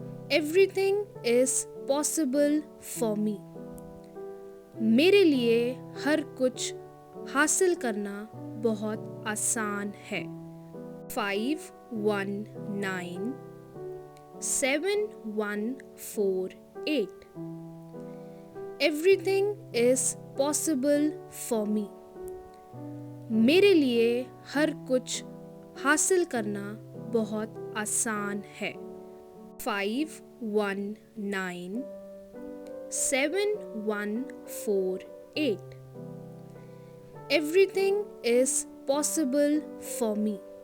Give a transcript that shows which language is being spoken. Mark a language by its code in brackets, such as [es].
[en] Everything is possible for me. [hi] मेरे लिए हर कुछ हासिल करना बहुत आसान है. 519748. [en] Everything is possible for me. [hi] मेरे लिए हर कुछ हासिल करना बहुत आसान है. 519748. [en] Everything is possible for me.